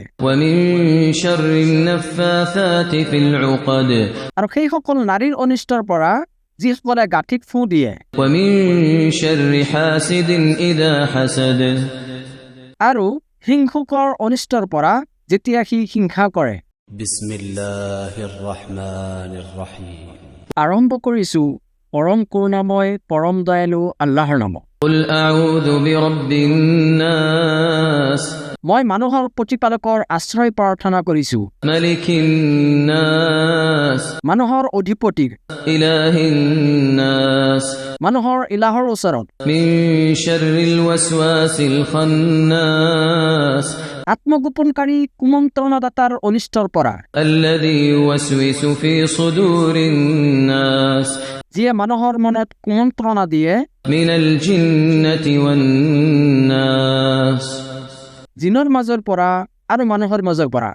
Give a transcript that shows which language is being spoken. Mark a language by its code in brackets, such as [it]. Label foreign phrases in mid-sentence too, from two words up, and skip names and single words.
[ar] ومن شر النفاثات في العقد [as] আৰু সেইসকল নাৰীৰ অনিষ্টৰ পৰা যিসকলে গাঁঠিত ফু দিয়ে [ar] ومن شر حاسد إذا حسد [as] আৰু হিংসুকৰ অনিষ্টৰ পৰা যেতিয়া সি হিংসা কৰে [ar] بسم الله الرحمن الرحيم [as] আৰম্ভ কৰিছো পৰম কৰুণাময় পৰম দয়ালু আল্লাহৰ নামত [ar] قل أعوذ برب الناس [as] মই মানুহৰ প্ৰতিপালকৰ আশ্ৰয় প্ৰাৰ্থনা কৰিছো [ar] ملك الناس [as] মানুহৰ অধিপতিৰ [ar] إله الناس [as] মানুহৰ ইলাহৰ ওচৰত [ar] من شر الوسواس الخناس [as] আত্মগোপনকাৰী কুমন্ত্ৰণাদাতাৰ অনিষ্টৰ পৰা [ar] الذي يوسوس في صدور الناس [as] যিয়ে মানুহৰ মনত কুমন্ত্ৰণা দিয়ে [ar] من الجنة والناس [as] জিনৰ মাজৰ পৰা আৰু মানুহৰ মাজৰ পৰা